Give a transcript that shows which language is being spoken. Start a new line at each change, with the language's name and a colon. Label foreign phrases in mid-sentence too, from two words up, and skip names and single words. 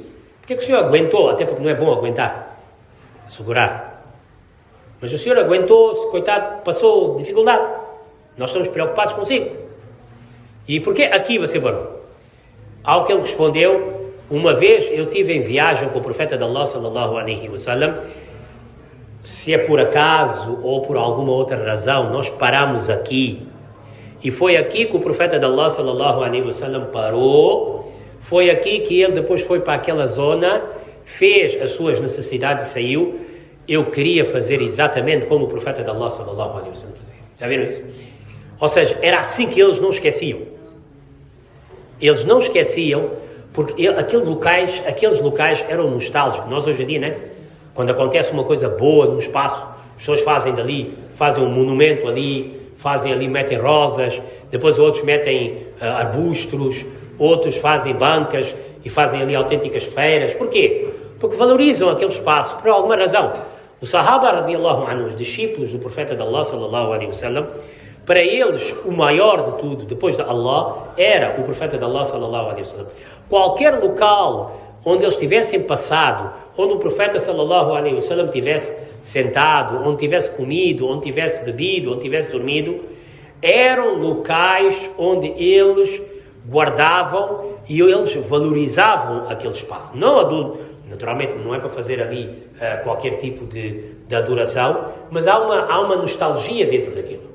Portuguese: Porquê que o senhor aguentou? Até porque não é bom aguentar, segurar. Mas o senhor aguentou, coitado, passou dificuldade. Nós estamos preocupados consigo. E porquê aqui você parou? Ao que ele respondeu, uma vez eu estive em viagem com o profeta de Allah
Arabic: صلى الله عليه وسلم,
Portuguese: se é por acaso ou por alguma outra razão, nós paramos aqui. E foi aqui que o profeta de Allah
Arabic: صلى الله عليه وسلم
Portuguese: parou. Foi aqui que ele depois foi para aquela zona, fez as suas necessidades e saiu. Eu queria fazer exatamente como o profeta de Allah
Arabic: صلى الله عليه وسلم
Portuguese: fazia. Já viram isso? Ou seja, era assim que eles não esqueciam. Eles não esqueciam porque aqueles locais eram nostálgicos. Nós hoje em dia, né? Quando acontece uma coisa boa no espaço, as pessoas fazem um monumento ali, metem rosas, depois outros metem arbustos, outros fazem bancas e fazem ali autênticas feiras. Porquê? Porque valorizam aquele espaço por alguma razão. Os
Arabic: صحابة رضي الله عنه,
Portuguese: os discípulos do profeta de Allah
Arabic: صلى الله عليه وسلم,
Portuguese: para eles o maior de tudo, depois de Allah, era o profeta de Allah
Arabic: صلى الله عليه وسلم.
Portuguese: Qualquer local onde eles tivessem passado, onde o profeta
Arabic: صلى الله عليه وسلم
Portuguese: tivesse sentado, onde tivesse comido, onde tivesse bebido, onde tivesse dormido, eram locais onde eles guardavam e eles valorizavam aquele espaço. Naturalmente não é para fazer ali qualquer tipo de adoração, mas há uma nostalgia dentro daquilo.